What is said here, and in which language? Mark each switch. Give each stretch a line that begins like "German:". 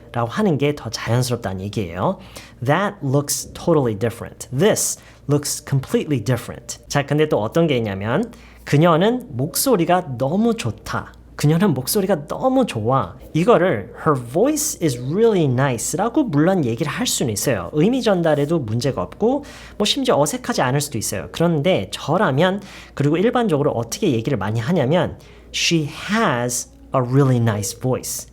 Korean: 라고 하는 게 더 자연스럽다는 얘기예요.
English: That looks totally different. This looks completely different.
Korean: 자, 근데 또 어떤 게 있냐면 그녀는 목소리가 너무 좋다. 그녀는 목소리가 너무 좋아. 이거를
English: her voice is really nice
Korean: 라고 물론 얘기를 할 수는 있어요. 의미 전달에도 문제가 없고 뭐 심지어 어색하지 않을 수도 있어요. 그런데 저라면 그리고 일반적으로 어떻게 얘기를 많이 하냐면
English: she has a really nice voice.